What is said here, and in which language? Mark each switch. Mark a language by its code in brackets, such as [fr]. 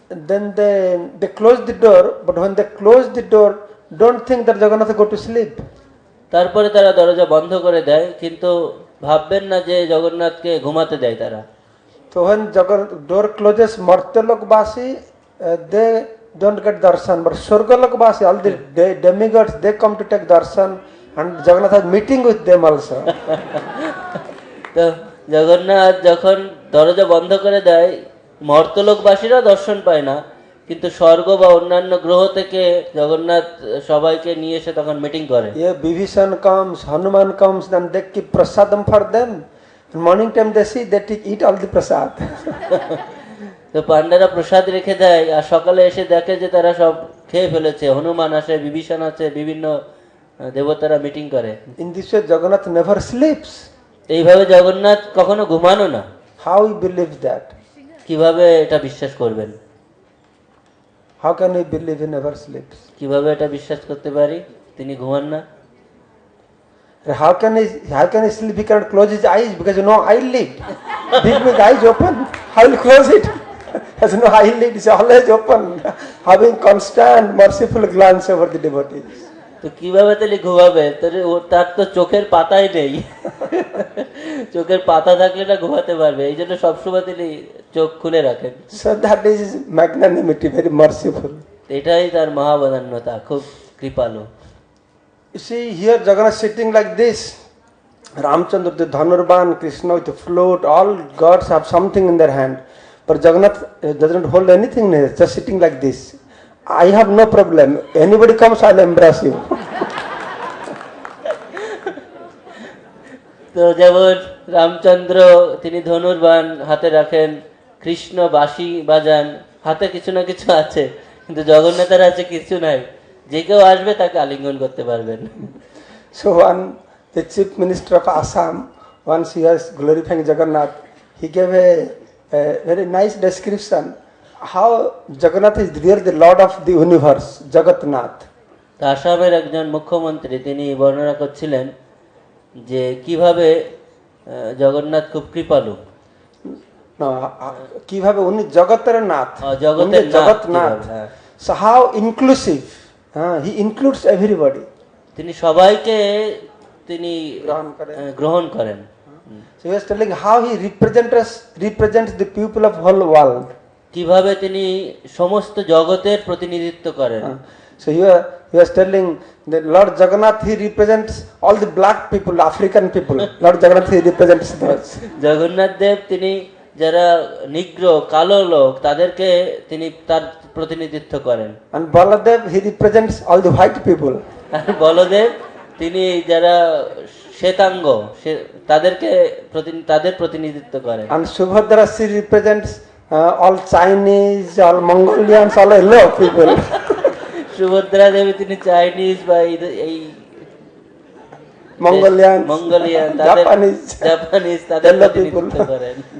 [en] Then they close the door, but when they close the door, don't think that Jagannath go to sleep. [bn] তারপরে তারা দরজা বন্ধ করে দেয়, কিন্তু ভাববেন না যে জগন্নাথকে ঘুমাতে দেয় তারা। [en] So when door closes, Martyalok Basi, they don't get darshan, but Swargalok Basi, all the demigods, they come to take darshan, and Jagannath has meeting with them also. [bn] তো জগন্নাথ যখন দরজা বন্ধ করে দেয়, মর্তলোকবাসীরা দর্শন পায় না, কিন্তু স্বর্গ বা অন্যান্য গ্রহ থেকে জগন্নাথ সবাইকে নিয়ে এসে তখন মিটিং করে। [en] Yeah, Bibhishan comes, Hanuman comes, then they keep prasadam for them. In morning time they see, they eat all the prasad. [bn] তো পান্ডারা প্রসাদ রেখে দেয়, আর সকালে এসে দেখে যে তারা সব খেয়ে ফেলেছে। হনুমান আসে, বিভীষণ আছে, বিভিন্ন দেবতারা মিটিং করে। [en] In this way, Jagannath never sleeps. [bn] এইভাবে জগন্নাথ কখনো ঘুমানো না। [en] How you believe that? [bn] কিভাবে এটা বিশ্বাস করবেন? [en] How can we believe he never sleeps? [bn] কিভাবে এটা বিশ্বাস করতে পারি তিনি ঘুমান না? [en] How can he sleep? He cannot close his eyes because no eyelid. Big eyes open. How will he close it? Has no eyelid. It's always open, having constant merciful glance over the devotees. [bn] তো কিভাবে তাহলে ঘুমাবে? তার তো চোখের পাতাই নেই। চোখের পাতা থাকলে না ঘুমাতে পারবে, এই জন্য সবসময় তিনি চোখ খুলে রাখেন। [en] So that is magnanimity, very merciful. [bn] এটাই তার মহাবদান্যতা, খুব কৃপালু। [en] You see, here Jagannath sitting like this. Ramchandra, the Dhanurban, Krishna with the flute, all gods have something in their hand. But Jagannath doesn't hold anything in his, just sitting like this. I have no problem. Anybody comes, I'll embrace you. [bn] তো যেমন রামচন্দ্র তিনি ধনুর্বাণ হাতে রাখেন, কৃষ্ণ বাঁশি বাজান, হাতে কিছু না কিছু আছে, কিন্তু জগন্নাথের আছে কিছু নাই। যে কেউ আসবে তাকে আলিঙ্গন করতে পারবেন। [en] So the chief minister of Assam, once he was glorifying Jagannath, he gave a very nice description how Jagannath is really the Lord of the universe, Jagannath. [bn] তা আসামের একজন মুখ্যমন্ত্রী তিনি বর্ণনা করছিলেন যে কিভাবে জগন্নাথ খুব কৃপালু। No, কিভাবে উনি জগতের নাথ, জগতের Jagannath. [en] So how inclusive, he includes everybody. [bn] তিনি সবাইকে তিনি গ্রহণ করেন। [en] So he was telling how he represents the people of whole world. [bn] কিভাবে তিনি সমস্ত জগতের প্রতিনিধিত্ব করেন। [en] So here he was telling that Lord Jagannath, he represents all the black people, African people. Lord Jagannath, he represents those. [bn] Jagannath দেব তিনি যারা Negro কালো লোক তাদেরকে তিনি তার প্রতিনিধিত্ব করেন। [en] And Baladev, he represents all the white people. [bn] আর বলদেব তিনি যারা শ্বেতাঙ্গ তাদেরকে তাদের প্রতিনিধিত্ব করেন। [en] And Subhadra, she represents all Chinese, all Mongolians, all yellow people. [bn] Subhadra দেবী তিনি চাইনিজ বা এই Mongolian, জাপানিজ তাদের প্রতিনিধিত্ব করেন।